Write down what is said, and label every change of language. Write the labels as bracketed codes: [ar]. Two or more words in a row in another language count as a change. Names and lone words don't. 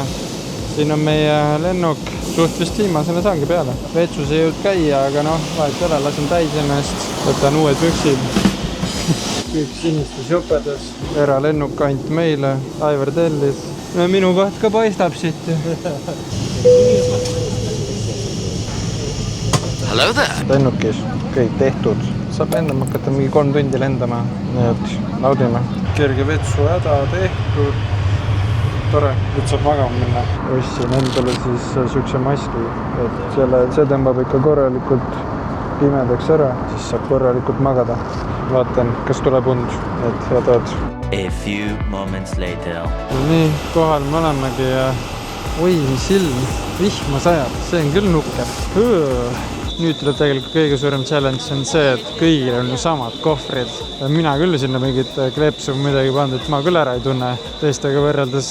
[et] Siin on meie lennuk. Suht vist viimasena saangi peale. Veetsus ei jõud käia, aga vahet üle, lasen täis ennast. Võtan uued püksid. Kõik sinistes jopedes. Eralennuk ainult meile. Aivar tellis. Minu koht ka paistab siit. [en] Hello there! [et] Lennukis kõik tehtud. Saab lendama hakata mingi 3 tundi lendama. Nii et naudime. Kerge vetsu häda tehtud. Tore, nüüd saab magama minna. Ostsin endale siis siukse maski. Et see tõmbab ikka korralikult pimedaks ära. Siis saab korralikult magada. Vaatan, kas tuleb und, et head ööd. [en] A few moments later. [et] Nii, kohal me olemegi ja oi, mis ilm, vihma sajab, see on küll nukker. Nüüd tuleb tegelikult kõige suurem challenge on see, et kõigil on ju samad kohvrid. Mina küll sinna mingit kleepsu midagi pandud, et ma küll ära ei tunne teistega võrreldes.